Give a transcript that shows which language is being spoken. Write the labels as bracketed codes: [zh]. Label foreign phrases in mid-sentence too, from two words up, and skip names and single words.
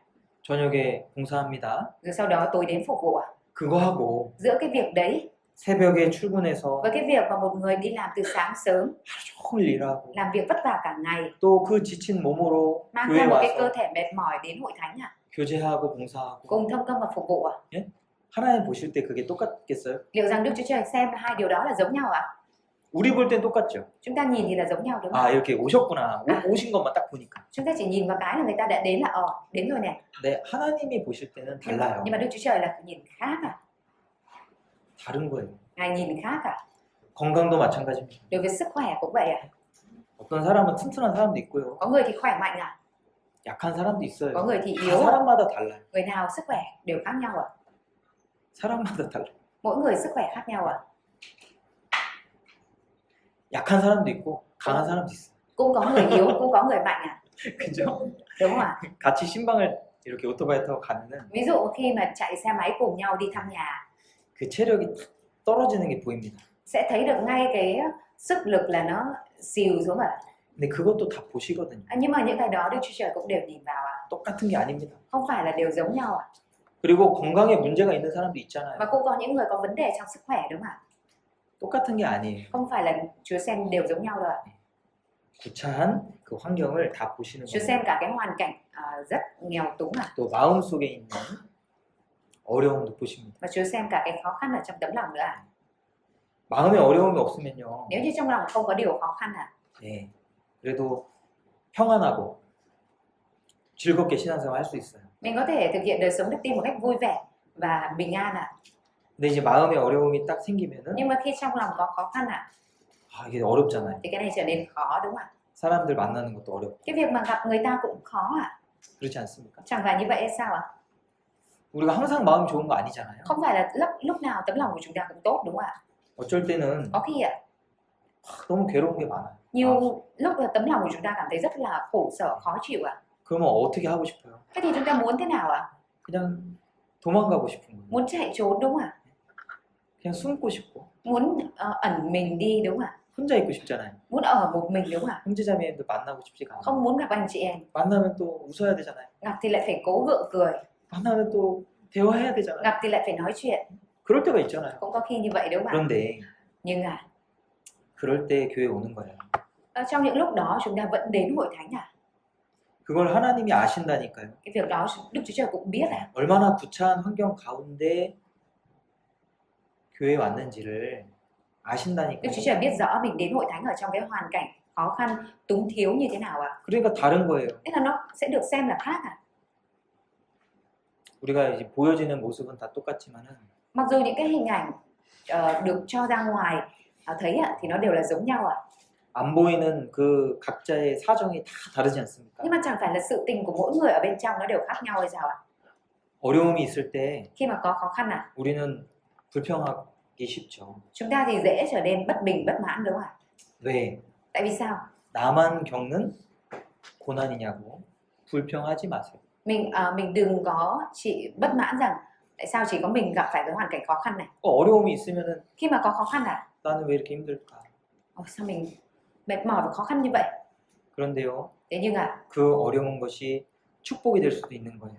[ko] 저녁에 봉사합니다. [vi] Rồi sau đó tối đến phục vụ ạ. [ko] 그거 하고 [vi] Giữa cái việc đấy [ko] 새벽에 출근해서 [vi] với cái việc mà một người đi làm từ sáng sớm, [ko] 하루 종일 일하고 [vi] làm việc vất vả cả ngày, [ko] 또 그 지친 몸으로 [vi] mang [ko] 교회 [vi] theo một cái cơ [ko] 와서 [vi] thể mệt mỏi đến hội thánh ạ. [ko] 교제하고 봉사하고 [vi] Cùng thông công và phục vụ ạ. [ko] 하나님 보실 때 그게 똑같겠어요? [vi] Liệu rằng Đức Chúa Trời xem hai điều đó là giống nhau ạ? [ko] 우리 볼 땐 똑같죠? [vi] Chúng ta nhìn thì là giống nhau đúng không? [ko] 아 이렇게 오셨구나. 오신 것만 딱 보니까. [vi] Chúng ta chỉ nhìn vào cái là người ta đã đến là đến rồi này. [ko] 네, 하나님이 보실 때는 달라요. [vi] Nhưng mà Đức Chúa Trời là nhìn khác à? [ko] 다른 거예요. [vi] Ngài nhìn khác à? [ko] 건강도 마찬가지입니다. [vi] Đối với sức khỏe cũng vậy à? [ko] 어떤 사람은 튼튼한 사람도 있고요. [vi] Có người thì khỏe mạnh à? [ko] 약한 사람도 있어요. [vi] Có người thì [ko] 다 [vi] yếu. [ko] 사람마다 달라요. [vi] Người nào sức khỏe đều khác nhau à? [ko] 사람마다 달라요. [vi] Mỗi người sức khỏe khác nhau ạ. [ko] 약한 사람도 있고 강한 사람도 있어. [vi] Cũng có người yếu, cũng có người mạnh à. [ko] 그죠? [vi] Đúng không ạ? [ko] 같이 신방을 이렇게 오토바이 타고 가면은 [vi] Ví dụ khi mà chạy xe máy cùng nhau đi thăm nhà [ko] 그 체력이 떨어지는 게 보입니다. [vi] sẽ thấy được ngay cái sức lực là nó xìu xuống ạ. [ko] 근데 그것도 다 보시거든요. [vi] Nhưng mà những cái đó Đức Chúa Trời cũng đều nhìn vào ạ. [ko] 똑같은 게 아닙니다. [vi] Không phải là đều giống nhau ạ. [ko] 그리고 건강에 문제가 있는 사람도 있잖아요. [vi] Và cũng có những người có vấn đề trong sức khỏe đúng không ạ? [ko] 똑같은 게 아니에요. [vi] Không phải là Chúa xem đều giống nhau đâu ạ. [ko] 구차한 그 환경을 다 보시는 [vi] Chúa [ko] 거예요. [vi] xem cả cái hoàn cảnh rất nghèo túng ạ. [ko] 또 마음 속에 있는 어려움도 보십니다. [vi] Và Chúa xem cả cái khó khăn ở trong tấm lòng nữa ạ. [ko] 마음에 어려움이 없으면요. [vi] Nếu như trong lòng không có điều khó khăn ạ, [ko] 예, 그래도 평안하고 즐겁게 신앙생활 할 수 있어요. [vi] mình có thể thực hiện đời sống đức tin một cách vui vẻ và bình an ạ. [ko] 근데 이제 마음에 어려움이 딱 생기면은 [vi] Nhưng mà khi trong lòng có khó khăn ạ, [ko] 아, 이게 어렵잖아요. [vi] thì cái này trở nên khó đúng không ạ? [ko] 사람들 만나는 것도 어렵고 [vi] Cái việc mà gặp người ta cũng khó ạ. [ko] 그렇지 않습니까? [vi] Chẳng phải như vậy hay sao ạ? [ko] 우리가 항상 마음 좋은 거 아니잖아요. [vi] Không phải là lúc nào tấm lòng của chúng ta cũng tốt đúng không ạ? [ko] 어쩔 때는 [vi] Có khi ạ, [ko] 너무 괴로운 게 많아요. [vi] nhiều lúc là tấm lòng của chúng ta cảm thấy rất là khổ sở, khó chịu ạ. [ko] 그러면 어떻게 하고 싶어요? [vi] Thế thì chúng ta muốn thế nào ạ? [ko] 그냥 도망가고 싶은 거예요. [vi] Muốn chạy trốn đúng không ạ? [ko] 그냥 숨고 싶고 [vi] Muốn ẩn mình đi đúng không ạ? [ko] 혼자 있고 싶잖아요. [vi] Muốn ở một mình đúng không ạ? [ko] 형제자매도 만나고 싶지가 않아요. [vi] Không muốn gặp anh chị em. [ko] 만나면 또 웃어야 되잖아요. [vi] Gặp thì lại phải cố gượng cười, [ko] 만나면 또 대화해야 되잖아요. [vi] gặp thì lại phải nói chuyện. [ko] 그럴 때가 있잖아요. [vi] Cũng có khi như vậy đúng không ạ? [ko] 그런데 [vi] Nhưng [ko] 그럴 때 교회 오는 거예요. [vi] trong những lúc đó chúng ta vẫn đến hội thánh à? [ko] 그걸 하나님이 아신다니까요. [vi] Cái việc đó Đức Chúa Trời cũng biết à? [ko] 얼마나 구차한 환경 가운데 교회에 왔는지를 [vi] Đức [ko] 아신다니까요. [vi] Chúa Trời biết rõ mình đến hội thánh ở trong cái hoàn cảnh khó khăn, túng thiếu như thế nào ạ? [ko] 그러니까 다른 거예요. [vi] Thế là nó sẽ được xem là khác à? [ko] 우리가 이제 보여지는 모습은 다 똑같지만은 [vi] Mặc dù những cái hình ảnh được cho ra ngoài thấy ạ, thì nó đều là giống nhau ạ. [ko] 안 보이는 그 각자의 사정이 다 다르지 않습니까? [vi] Nhưng mà chẳng phải là sự tình của mỗi người ở bên trong nó đều khác nhau hay sao ạ? [ko] 어려움이 있을 때 [vi] Khi mà có khó khăn à, [ko] 우리는 불평하기 쉽죠. [vi] chúng ta thì dễ trở nên bất bình, bất mãn đúng không ạ? [ko] 왜? [vi] Tại vì sao? [ko] 나만 겪는 고난이냐고 불평하지 마세요. [vi] Mình đừng có chỉ bất mãn rằng tại sao chỉ có mình gặp phải cái hoàn cảnh khó khăn này. [ko] 어려움이 있으면은 [vi] Khi mà có khó khăn à, [ko] 나는 왜 이렇게 힘들까? [vi] sao mình mệt mỏi và khó khăn như vậy? [ko] 그런데요, [vi] Thế nhưng [ko] 그 어려운 것이 축복이 될 수도 있는 거예요.